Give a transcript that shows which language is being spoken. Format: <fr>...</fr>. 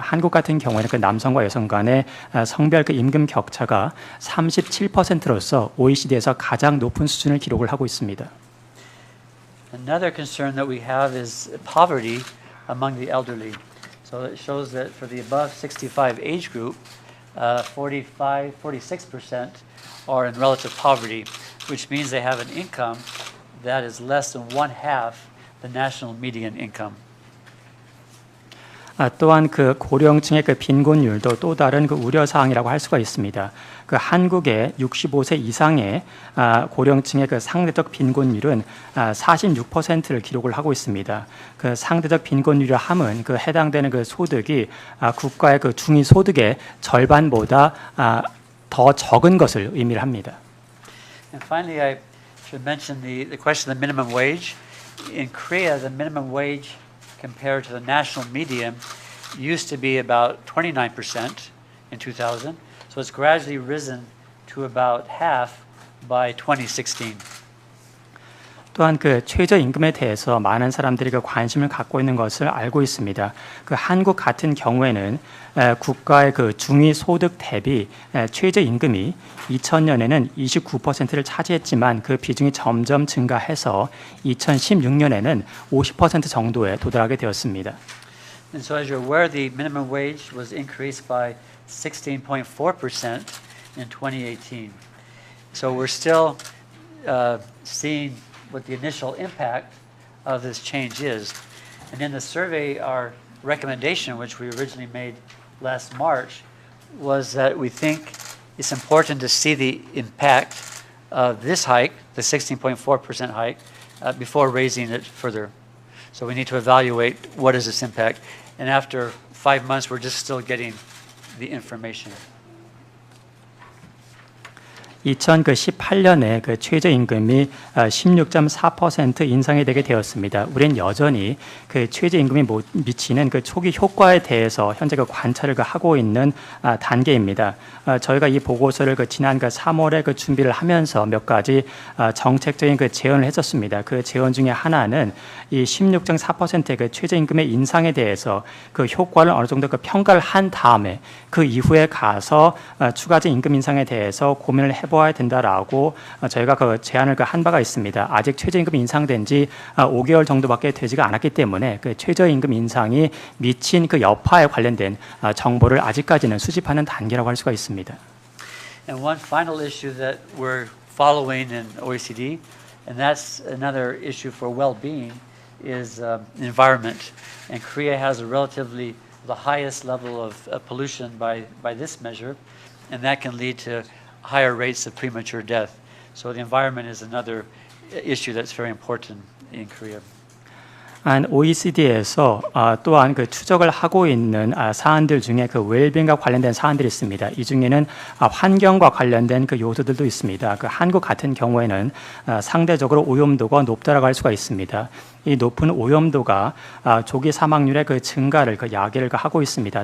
<ko>한국 같은 경우에는 그 남성과 여성 간의 성별 그 임금 격차가 37%로서 OECD에서 가장 높은 수준을 기록을 하고 있습니다.</ko> <en>Another concern that we have is poverty among the elderly. So it shows that for the above 65 age group, 46% are in relative poverty, which means they have an income that is less than one half the national median income.</en> <ko>또한 그 고령층의 그 빈곤율도 또 다른 그 우려 사항이라고 할 수가 있습니다. 그 한국의 65세 이상의 고령층의 그 상대적 빈곤율은 46%를 기록을 하고 있습니다. 그 상대적 빈곤율을 함은 그 해당되는 그 소득이 국가의 그 중위 소득의 절반보다 더 적은 것을 의미를 합니다.</ko> <en>And finally, I should mention the question of the minimum wage. In Korea, the minimum wage compared to the national median used to be about 29% in 2000. So it's gradually risen to about half by 2016.</en> <ko>또한 그 최저임금에 대해서 많은 사람들이 그 관심을 갖고 있는 것을 알고 있습니다. 그 한국 같은 경우에는 국가의 그 중위 소득 대비 최저임금이 2000년에는 29%를 차지했지만 그 비중이 점점 증가해서 2016년에는 50% 정도에 도달하게 되었습니다.</ko> <en>And so as you're aware, the minimum wage was increased by 16.4% in 2018. So we're still seeing what the initial impact of this change is. And in the survey, our recommendation, which we originally made last March, was that we think it's important to see the impact of this hike, the 16.4% hike, before raising it further. So we need to evaluate what is this impact. And after 5 months, we're just still getting the information.</en> <ko>2018년에 그 최저임금이 16.4% 인상이 되게 되었습니다. 우리는 여전히 그 최저임금이 미치는 그 초기 효과에 대해서 현재 그 관찰을 하고 있는 단계입니다. 저희가 이 보고서를 지난 3월에 준비를 하면서 몇 가지 정책적인 제언을 했었습니다. 그 제언 중에 하나는 이 16.4%의 그 최저임금의 인상에 대해서 그 효과를 어느 정도 평가를 한 다음에 그 이후에 가서 추가적 임금 인상에 대해서 고민을 해봐야 된다라고 저희가 그 제안을 한 바가 있습니다. 아직 최저임금 인상된 지 5개월 정도밖에 되지가 않았기 때문에 그 최저임금 인상이 미친 그 여파에 관련된 정보를 아직까지는 수집하는 단계라고 할 수가 있습니다.</ko> <en>And one final issue that we're following in OECD, and that's another issue for well-being, is environment. And Korea has a relatively the highest level of pollution by this measure, and that can lead to higher rates of premature death. So the environment is another issue that's very important in Korea.</en> <ko>OECD에서 또한 그 추적을 하고 있는 사안들 중에 그 웰빙과 관련된 사안들이 있습니다. 이 중에는 환경과 관련된 그 요소들도 있습니다. 그 한국 같은 경우에는 상대적으로 오염도가 높다라고 할 수가 있습니다. 이 높은 오염도가 조기 사망률의 그 증가를 야기를 하고 있습니다.</ko>